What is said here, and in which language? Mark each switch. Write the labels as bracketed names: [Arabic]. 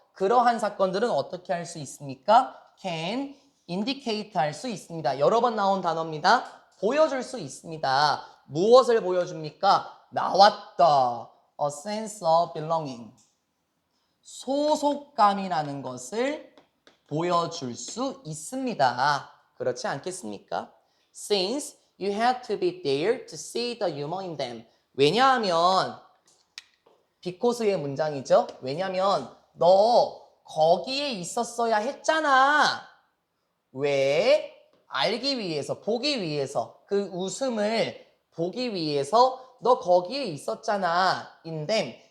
[Korean] 그러한 사건들은 어떻게 할 수 있습니까? [English] can indicate [Korean] 할 수 있습니다. 여러 번 나온 단어입니다. 보여줄 수 있습니다. 무엇을 보여줍니까? 나왔다. [English] A sense of belonging. [Korean] 소속감이라는 것을 보여줄 수 있습니다. 그렇지 않겠습니까? [English] Since you had to be there to see the humor in them. [Korean] 왜냐하면 비코스의 문장이죠. 왜냐하면 너 거기에 있었어야 했잖아. 왜? 알기 위해서, 보기 위해서, 그 웃음을 보기 위해서 너 거기에 있었잖아. [English] in them.